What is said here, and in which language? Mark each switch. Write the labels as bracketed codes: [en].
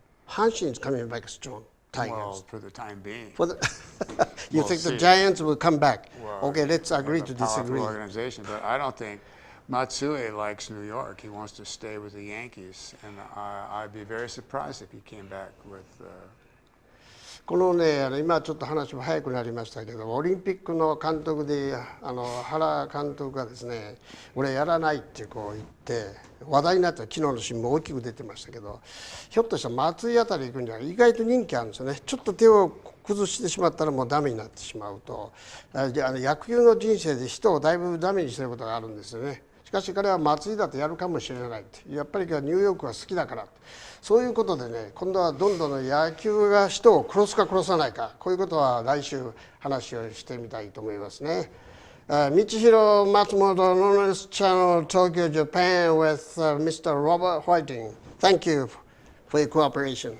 [en] Hanshin is coming back strong. Tigers. Well, for the time being. You think the Giants will come back? Well, okay, let's agree to disagree. Organization, but I don't think Matsui likes New York. He wants to stay with the Yankees, and I'd be very surprised if he came back with. [ja] このね、今ちょっと話も早くなりましたけど、オリンピックの監督で原監督がですね、俺やらないってこう言って話題になった昨日の新聞大きく出てましたけど、ひょっとしたら松井あたり行くには意外と人気あるんですよね。ちょっと手を崩してしまったらもうダメになってしまうと、野球の人生で人をだいぶダメにしてることがあるんですよね。しかし彼は松井だとやるかもしれないって、やっぱりニューヨークは好きだからって。そういうことでね、今度はどんどん野球が人を殺すか殺さないか、こういうことは来週話をしてみたいと思いますね。 [en] Michihiro Matsumoto, Knowledge Channel, Tokyo, Japan, with Mr. Robert Whiting. Thank you for your cooperation.